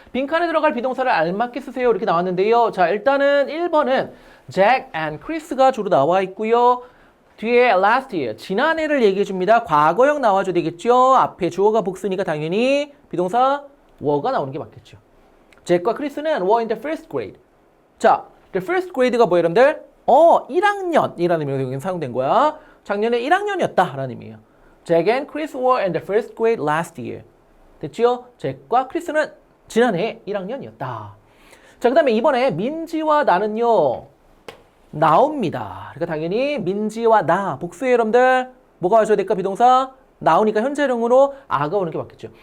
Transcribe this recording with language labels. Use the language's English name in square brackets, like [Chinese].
[Korean] 빈칸에 들어갈 비동사를 알맞게 쓰세요. 이렇게 나왔는데요. 자, 일단은 1번은 Jack and Chris가 주로 나와 있고요. 뒤에 last year, 지난해를 얘기해 줍니다. 과거형 나와줘야 되겠죠. 앞에 주어가 복수니까 당연히 비동사 were가 나오는 게 맞겠죠. [English] Jack과 Chris는 were in the first grade. [Korean] 자, the first grade가 뭐예요, 여러분들? 1학년이라는 의미로 여기 사용된 거야. 작년에 1학년이었다라는 의미예요. [English] Jack and Chris were in the first grade last year. [Korean] 됐지요? 잭과 크리스는 지난해 1학년이었다. 자, 그 다음에 이번에 민지와 나는요. 나옵니다. 그러니까 당연히 민지와 나. 복수예요, 여러분들. 뭐가 와줘야 될까, 비동사? 나오니까 현재형으로 아가 오는 게 맞겠죠.